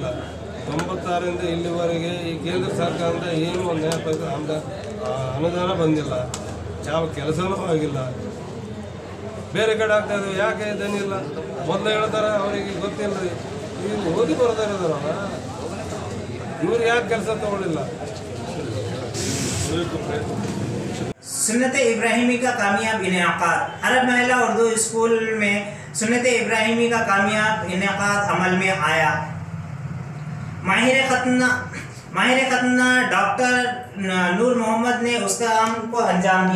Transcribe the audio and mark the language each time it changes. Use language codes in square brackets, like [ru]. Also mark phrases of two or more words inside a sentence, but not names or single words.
[kn] 96ರಿಂದ ಇಲ್ಲಿವರೆಗೆ ಈ ಕೇಂದ್ರ ಸರ್ಕಾರದಿಂದ ಏನು ಒಂದು ಅನುದಾನ ಬಂದಿಲ್ಲ. ಯಾವ ಕೆಲಸನೂ ಆಗಿಲ್ಲ. ಬೇರೆ ಕಡೆ ಆಗ್ತಾ ಇದ್ದಾವೆ. ಯಾಕೆ ಇದನ್ನಿಲ್ಲ ಮೊದಲು ಹೇಳ್ತಾರೆ, ಅವರಿಗೆ ಗೊತ್ತಿಲ್ಲ ರೀ. ಈಗ ಓದಿ ಬರ್ತಾ ಇರೋದಲ್ಲ, ಇವ್ರು ಯಾಕೆ ಕೆಲಸ ತಗೊಳ್ಳಿಲ್ಲ? [ur] سنت ابراہیمی کا کامیاب انعقاد. عرب مہیلا اردو اسکول میں سنت ابراہیمی کا کامیاب انعقاد عمل میں آیا. ماہر ختنہ ڈاکٹر نور محمد نے اس کام کو انجام دیا.